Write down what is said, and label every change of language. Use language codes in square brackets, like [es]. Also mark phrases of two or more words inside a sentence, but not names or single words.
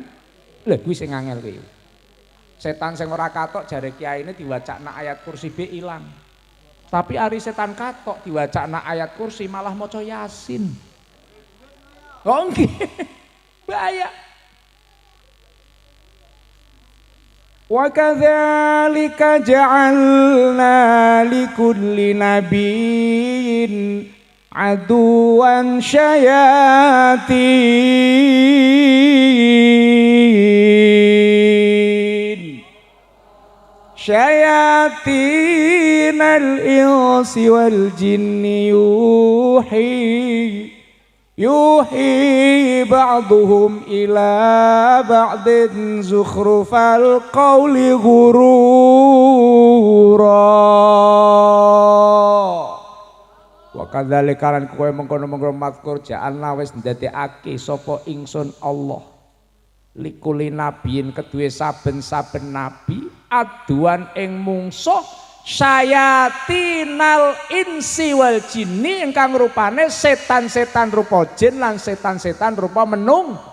[jv] Lha kuwi sing angel kuwi. Setan sing ora katok jare kiyaine diwacana ayat kursi be ilang. Tapi ari setan katok diwacana ayat kursi malah maca Yasin. Oh nggih. Bahaya. [ar] وكذلك جعلنا لكل نبي عدوا شياطين الإنس والجن يوحي بعضهم إلى بعض زخرف القول غرورا وكذلك [jv] lan kowe mengkono-mengkono mazkur ja'alna wis ndadekake sapa ingsun Allah [ar] لكل نبي [jv] kedue saben-saben nabi aduan ing mungsuh [ar] شياطين الإنس والجن [jv] ingkang rupane setan-setan rupa jin lan setan-setan rupa menung.